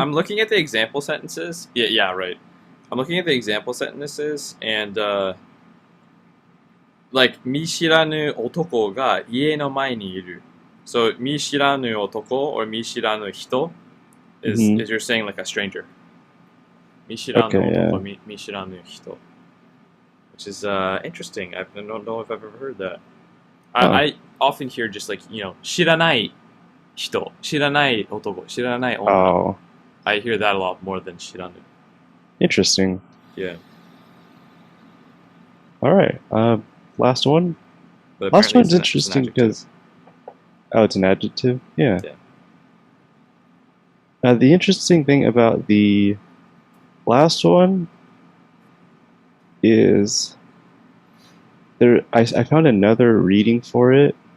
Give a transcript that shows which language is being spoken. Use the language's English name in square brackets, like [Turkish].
[English] I'm looking at the example sentences. Yeah, right. I'm looking at the example sentences and like [Japanese] 見知らぬ男が家の前にいる. [English] So [Japanese] 見知らぬ男 [English] or [Japanese] 見知らぬ人 [English] is you're saying like a stranger. [Japanese] 見知らぬ男、見知らぬ人. [English] Which is interesting. I don't know if I've ever heard that. I often hear just like, [Japanese] 知らない人、知らない男、知らない女. [English] Oh. I hear that a lot more than 知らぬ. Interesting. Yeah. All right. Last one. Last one's interesting because it's an adjective. Yeah. The interesting thing about the last one is I found another reading for it.